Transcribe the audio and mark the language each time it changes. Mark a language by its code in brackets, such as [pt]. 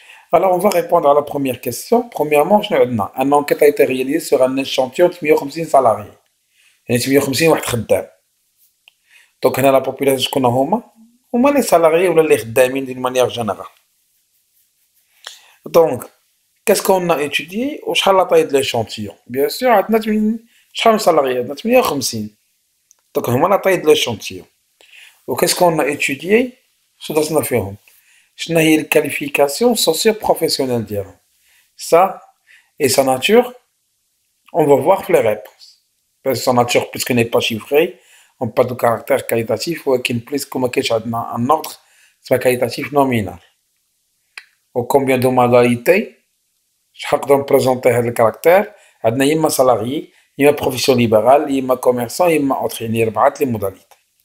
[fr] Alors, on va répondre à la première question. Premièrement, une enquête a été réalisée sur un échantillon de 150 salariés. [ar] يعني 150 واحد خدام. [fr] Donc, [ar] هنا [fr] la population [ar] شكون هما [fr] les salariés [ar] ولا les خدامين [fr] d'une manière générale. Donc, qu'est-ce qu'on a étudié [ar] وشحال [fr] la taille de l'échantillon? Bien sûr, [ar] عندنا شحال من salariés؟ عندنا 150. [fr] Donc, [ar] هما [fr] la taille de l'échantillon. Qu'est-ce qu'on a étudié? [ar] شنو هي الكاليفيكاسيون [fr] socio-professionnelle [ar] ديالهم. [fr] Ça et sa nature, on va voir les réponses. Parce que sa nature, puisqu'elle n'est pas chiffrée, on n'a pas de caractère qualitatif, ou plus comme un ordre, c'est qualitatif nominal. Ou combien de modalités, je vais présenter le caractère, il y a salarié, il y a profession libérale, il y a commerçant, il y a autre, il y a les modalités.